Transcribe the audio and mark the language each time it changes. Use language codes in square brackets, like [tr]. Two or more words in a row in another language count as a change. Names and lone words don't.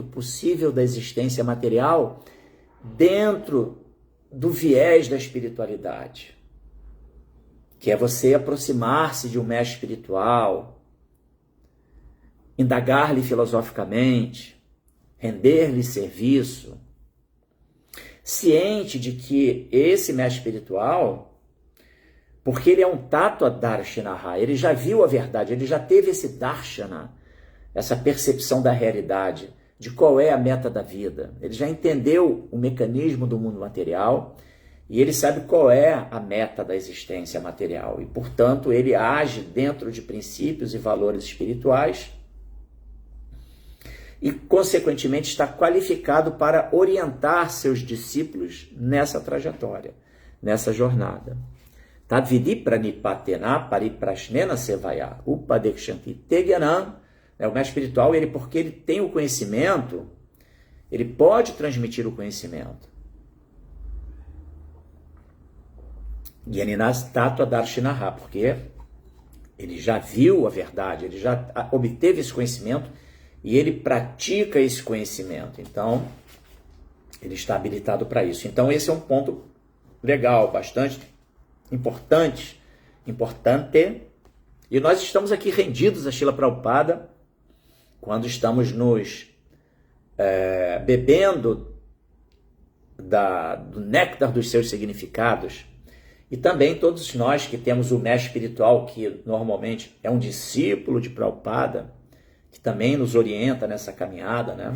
[pt] possível da existência material dentro do viés da espiritualidade, que é você aproximar-se de um mestre espiritual, indagar-lhe filosoficamente, render-lhe serviço, ciente de que esse mestre espiritual, porque ele é um [sa] tattva darshanaha, [pt] ele já viu a verdade, ele já teve esse darshana, essa percepção da realidade, de qual é a meta da vida. Ele já entendeu o mecanismo do mundo material e ele sabe qual é a meta da existência material. E, portanto, ele age dentro de princípios e valores espirituais e, consequentemente, está qualificado para orientar seus discípulos nessa trajetória, nessa jornada. [sa] Tadvidi pranipatena pariprashnena sevaya upadekshanti tegyanam. [pt] O mestre espiritual, porque ele tem o conhecimento, ele pode transmitir o conhecimento. [sa] Gyaninas tattva darshanaha, [pt] porque ele já viu a verdade, ele já obteve esse conhecimento e ele pratica esse conhecimento. Então, ele está habilitado para isso. Então, esse é um ponto legal, bastante importante. E nós estamos aqui rendidos a Srila Prabhupada, quando estamos nos bebendo do néctar dos seus significados, e também todos nós que temos o mestre espiritual, que normalmente é um discípulo de Prabhupada, que também nos orienta nessa caminhada, né?